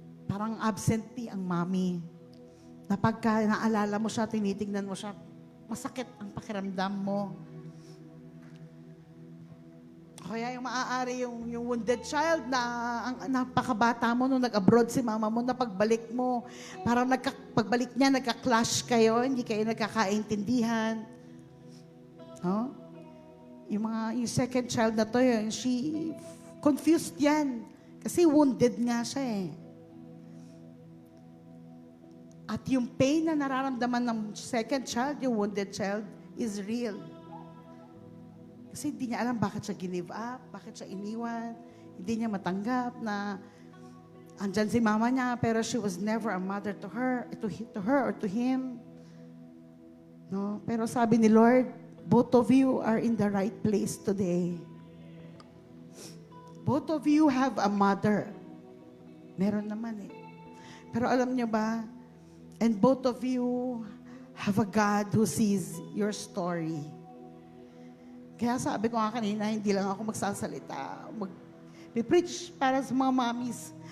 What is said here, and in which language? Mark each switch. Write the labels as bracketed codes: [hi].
[tl] Parang absentee ang mami. Na pagka naalala mo siya, tinitignan mo siya, masakit ang pakiramdam mo. Kaya yung maaari yung wounded child na ang napakabata mo nung nag-abroad si mama mo, na pagbalik mo, parang pagbalik niya, nagka-clash kayo, hindi kayo nagkakaintindihan. No? Yung second child na to, she confused yan. Kasi wounded nga siya eh. At yung pain na nararamdaman ng second child, yung wounded child, [en] is real. [tl] Kasi hindi niya alam bakit siya give up, bakit siya iniwan, hindi niya matanggap na andyan si mama niya, pero [en] she was never a mother to her or to him. [tl] No? Pero sabi ni Lord, [en] both of you are in the right place today. Both of you have a mother. [tl] Meron naman eh. Pero alam niyo ba, [en] and both of you have a God who sees your story. [tl] Kaya sabi ko nga kanina, hindi lang ako magsasalita, mag-preach para sa mga mommies.